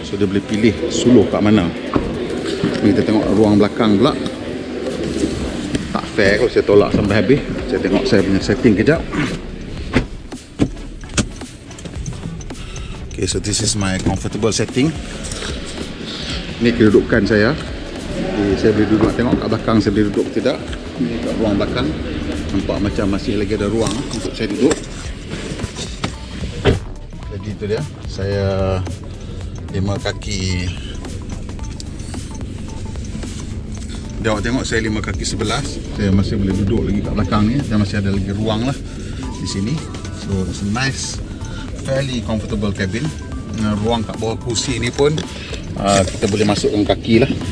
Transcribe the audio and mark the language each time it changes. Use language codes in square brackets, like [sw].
[ms] So dia boleh pilih suluh kat mana. Kita tengok ruang belakang pula. Tak fair kalau saya tolak sampai habis. Saya tengok saya punya setting kejap. [en] Okay, so this is my comfortable setting. [ms] Ni kedudukan saya. Jadi saya boleh duduk, tengok kat belakang saya boleh duduk tidak. Ni kat ruang belakang. Nampak macam masih lagi ada ruang untuk saya duduk. Jadi itu dia. Saya 5 kaki. Tengok saya 5 kaki 11. Saya masih boleh duduk lagi kat belakang ni. Dan masih ada lagi ruang lah di sini. [en] So it's a nice, fairly comfortable cabin. [ms] Ruang kat bawah kursi ni pun kita boleh masukkan kaki lah.